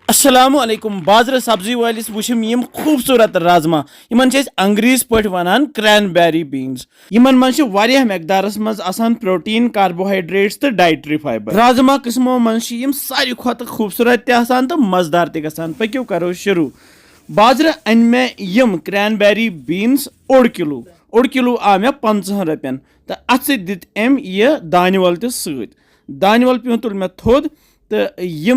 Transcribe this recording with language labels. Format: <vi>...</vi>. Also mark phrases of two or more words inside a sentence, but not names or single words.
<ar>السلام عليكم</ar> <ks>बाजार सब्जी वालिस वुछम यम खूबसूरत राजमा यमन छ अंग्रेज पट वनान</ks> <en>cranberry beans</en> <ks>यमन मन छ वारिया मकदारस मज आसान</ks> <en>protein carbohydrates</en> <ks>तो</ks> <en>dietary fiber</en> <ks>राजमा किस्मों मन छ यम सारी खत खूबसूरत ते आसान तो मजेदार ते गसान पक्यो करो शुरू बाजार अन मे यम</ks> <en>cranberry beans</en> <ks>ओड किलो आ मे 50 रपियन तो अत दित एम ये दानवल ते सत दानवल पे तुल मे थोद तो यम</ks>